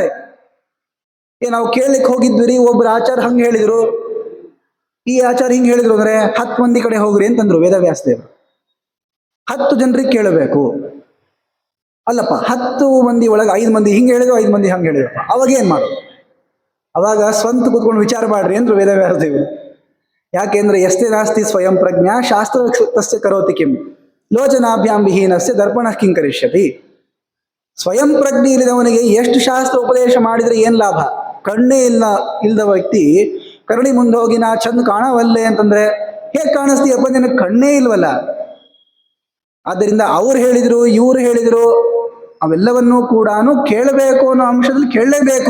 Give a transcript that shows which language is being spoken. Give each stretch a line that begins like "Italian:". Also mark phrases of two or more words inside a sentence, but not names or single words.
Kannada: ನಾವು ಕೇಳಲಿಕ್ಕೆ ಹೋಗಿದ್ವಿ, ಒಬ್ಬರು ಆಚಾರ ಹಂಗೆ ಹೇಳಿದ್ರು, ಈ ಆಚಾರ ಹಿಂಗೆ ಹೇಳಿದ್ರು ಅಂದ್ರೆ 10 ಮಂದಿ ಕಡೆ ಹೋಗ್ರಿ ಅಂತಂದ್ರು ವೇದವ್ಯಾಸದೇವರು. 10 ಜನರಿಗೆ ಕೇಳಬೇಕು. ಅಲ್ಲಪ್ಪ, 10 ಮಂದಿ ಒಳಗೆ 5 ಮಂದಿ ಹಿಂಗೆ ಹೇಳಿದ್ರು, 5 ಮಂದಿ ಹಂಗೆ ಹೇಳಿದ್ರಪ್ಪ, ಅವಾಗ ಏನು ಮಾಡೋದು? ಅವಾಗ ಸ್ವಂತ ಕೂತ್ಕೊಂಡು ವಿಚಾರ ಮಾಡ್ರಿ ಅಂದ್ರು ವೇದವ್ಯಾಸದೇವರು.
Sanskrit: ಯಾಕೆಂದ್ರೆ ಎಷ್ಟೇ ನಾಸ್ತಿ ಸ್ವಯಂ ಪ್ರಜ್ಞಾ ಶಾಸ್ತ್ರ ತಸ್ಯ ಕರೋತಿ ಕಿಂ ಲೋಚನಾಭ್ಯಾಂ ವಿಹೀನಸ್ಯ ದರ್ಪಣ ಕಿಂ ಕರಿಷ್ಯತಿ.
Kannada: ಸ್ವಯಂ ಪ್ರಜ್ಞೆ ಇಲ್ಲದವನಿಗೆ ಎಷ್ಟು ಶಾಸ್ತ್ರ ಉಪದೇಶ ಮಾಡಿದರೆ ಏನ್ ಲಾಭ? ಕಣ್ಣೇ ಇಲ್ಲದ ವ್ಯಕ್ತಿ ಕರಡಿ ಮುಂದೆ ಹೋಗಿ ನಾ ಚಂದ ಕಾಣವಲ್ಲೆ ಅಂತಂದ್ರೆ ಹೇಗೆ ಕಾಣಿಸ್ತೀಯಪ್ಪ, ನಿನಗೆ ಕಣ್ಣೇ ಇಲ್ವಲ್ಲ. ಆದ್ದರಿಂದ ಅವ್ರು ಹೇಳಿದ್ರು ಇವ್ರು ಹೇಳಿದ್ರು ಅವೆಲ್ಲವನ್ನೂ ಕೂಡ ಕೇಳಬೇಕು ಅನ್ನೋ ಅಂಶದಲ್ಲಿ ಕೇಳಲೇಬೇಕು.